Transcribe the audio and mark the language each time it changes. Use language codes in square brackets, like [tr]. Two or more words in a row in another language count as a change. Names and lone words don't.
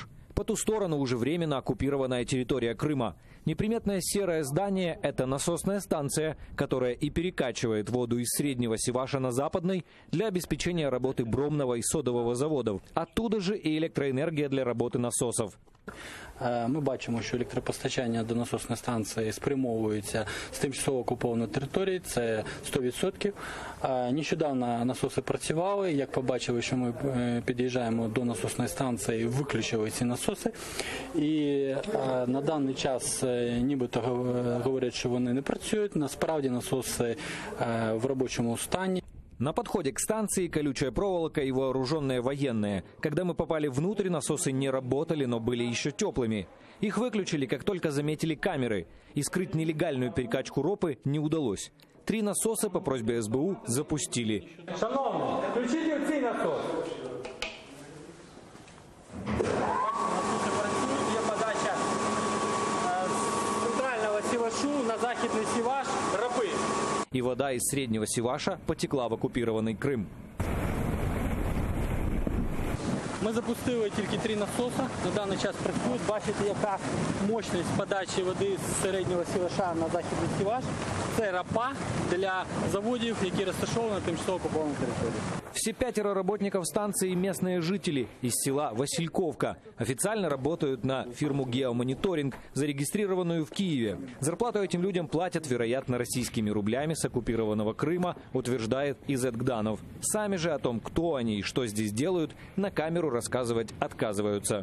[ru] По ту сторону уже временно оккупированная территория Крыма. Неприметное серое здание – это насосная станция, которая и перекачивает воду из среднего Сиваша на западный для обеспечения работы бромного и содового заводов. Оттуда же и электроэнергия для работи насосов. [uk] Ми бачимо, що електропостачання до насосної станції спрямовується з тимчасово окупованої території, це 100%. Нещодавно насоси працювали, як побачили, що ми під'їжджаємо до насосної станції, виключили ці насоси. І на даний час нібито говорять, що вони не працюють, насправді насоси в робочому стані. [ru] На подходе к станции колючая проволока и вооруженные военные. Когда мы попали внутрь, насосы не работали, но были еще теплыми. Их выключили, как только заметили камеры. И скрыть нелегальную перекачку ропы не удалось. 3 насоса по просьбе СБУ запустили. [uk] Шановні, включите цей насос. Насоси працюють, є подача з центрального Сивашу на західний Сиваш ропи. [ru] И вода из среднего Сиваша потекла в оккупированный Крым. [uk] Ми запустили тільки 3 насоси, на даний час працюють. Бачите, яка мощність подачі води з середнього Сиваша на західний Сиваш. Це ропа для заводів, які розташовані на тимчасово окупованій території. [ru] Все 5 работников станции – местные жители из села Васильковка. Официально работают на фирму «Геомониторинг», зарегистрированную в Киеве. Зарплату этим людям платят, вероятно, российскими рублями с оккупированного Крыма, утверждает Изет Гданов. Сами же о том, кто они и что здесь делают, на камеру рассказывать отказываются.